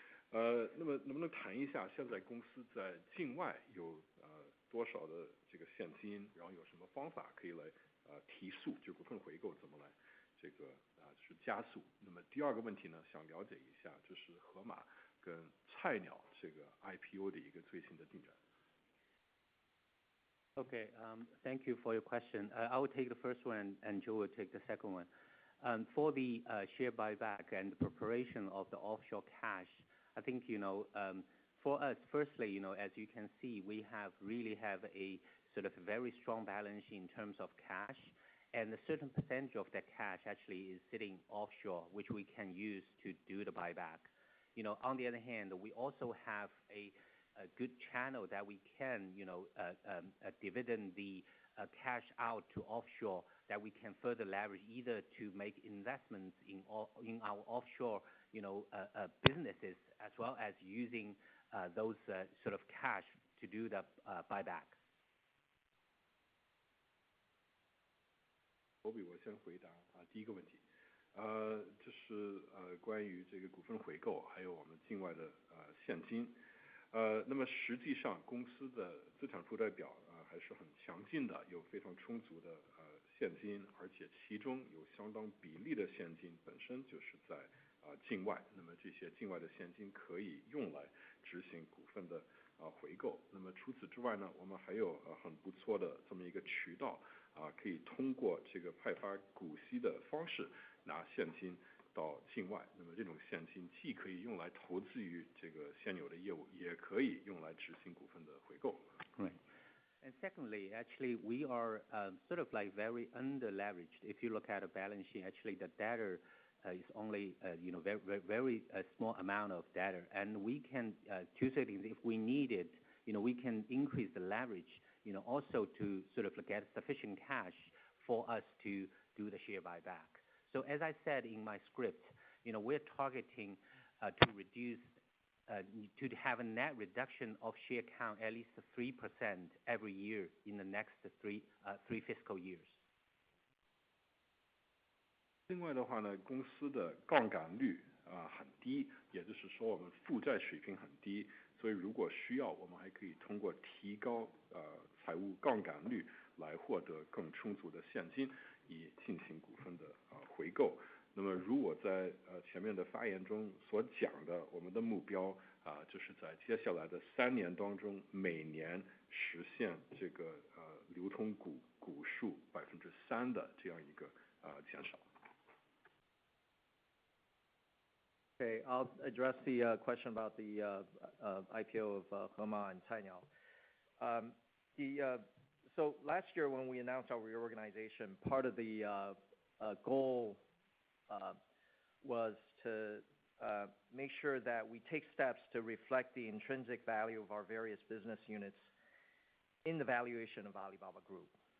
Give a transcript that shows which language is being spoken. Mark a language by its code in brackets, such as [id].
[zh] 那么能不能谈一下现在公司在境外有多少的这个现金，然后有什么方法可以来提速，就股份回购怎么来这个是加速。那么第二个问题呢，想了解一下就是盒马跟菜鸟这个 IPO 的一个最新的进展。 [en] Okay, thank you for your question. I will take the first one and Joe will take the second one. For the share buyback and the preparation of the offshore cash, I think, for us, firstly, as you can see, we really have a sort of very strong balance in terms of cash, and a certain percentage of that cash actually is sitting offshore, which we can use to do the buyback. On the other hand, we also have a good channel that we can, dividend the cash out to offshore that we can further leverage either to make investments in our offshore, businesses, as well as using those sort of cash to do the buyback. [zh] 我先回答第一个问题，这是关于这个股份回购还有我们境外的现金。那么实际上公司的资产负债表还还是很强劲的，有非常充足的现金，而且其中有相当比例的现金本身就是在境外，那么这些境外的现金可以用来执行股份的回购。那么除此之外呢，我们还有很不错的这么一个渠道可以通过这个派发股息的方式拿现金到境外，那么这种现金既可以用来投资于这个现有的业务，也可以用来执行股份的回购。 [en] Right. And secondly, actually, we are sort of like very under leveraged. If you look at a balance sheet, actually the debtor is only very small amount of debtor, and we can two things. If we need it, we can increase the leverage, also to sort of get sufficient cash for us to do the share buyback. So as I said in my script, we're targeting to reduce. To have a net reduction of share count at least 3% every year in the next three fiscal years. [zh] 另外的话呢，公司的杠杆率很低，也就是说我们负债水平很低，所以如果需要，我们还可以通过提高财务杠杆率来获得更充足的现金，以进行股份的回购。那么如我在前面的发言中所讲的，我们的目标就是在接下来的3年当中，每年实现这个流通股数3%的这样一个减少。 [en] Okay, I'll address the question about the IPO of Hema and Cainiao. So last year when we announced our reorganization, part of the goal was to make sure that we take steps to reflect the intrinsic value of our various business units in the valuation of Alibaba Group.